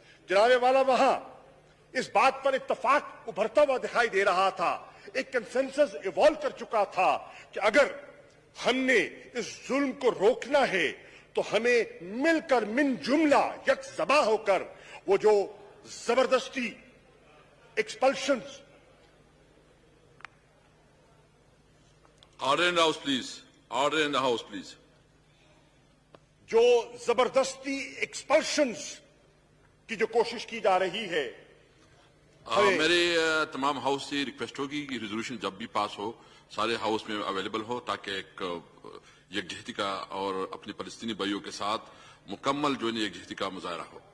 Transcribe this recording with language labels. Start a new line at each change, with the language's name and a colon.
Urdu: جناب والا, وہاں اس بات پر اتفاق ابھرتا ہوا دکھائی دے رہا تھا, ایک کنسنسس ایوالو کر چکا تھا کہ اگر ہم نے اس ظلم کو روکنا ہے تو ہمیں مل کر من جملہ یک زباں ہو کر وہ جو زبردستی ایکسپلشنز.
English: Order in the House, please. Order in the House, please.
Urdu: جو زبردستی ایکسپلشنز کی جو کوشش کی جا رہی ہے, میرے تمام ہاؤس سے ریکویسٹ ہوگی کہ ریزولوشن جب بھی پاس ہو سارے ہاؤس میں اویلیبل ہو, تاکہ ایک یکجہتی کا اور اپنے فلسطینی بھائیوں کے ساتھ مکمل جو ہے یکجہتی کا مظاہرہ ہو.